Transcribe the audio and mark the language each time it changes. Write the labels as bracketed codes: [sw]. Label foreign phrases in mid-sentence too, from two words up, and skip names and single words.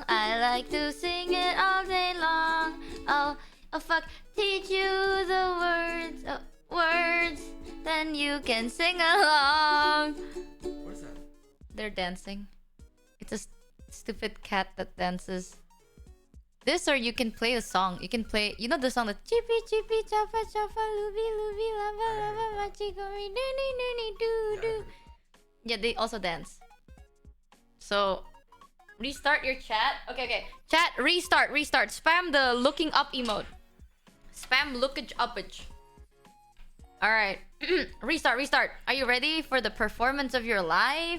[en] I like to sing it all day long. Oh fuck, teach you the words, then you can sing along. What is that? They're dancing. It's a stupid cat that dances. This, or you can play a song. You can play, you know the song that chippy chippy chapa chapa looby looby lava lava machikori doony doony doo doo. Yeah, they also dance. So restart your chat. Okay. Chat, restart. Spam the looking up emote. Spam lookage upage. Alright. Restart. Are you ready for the performance of your life?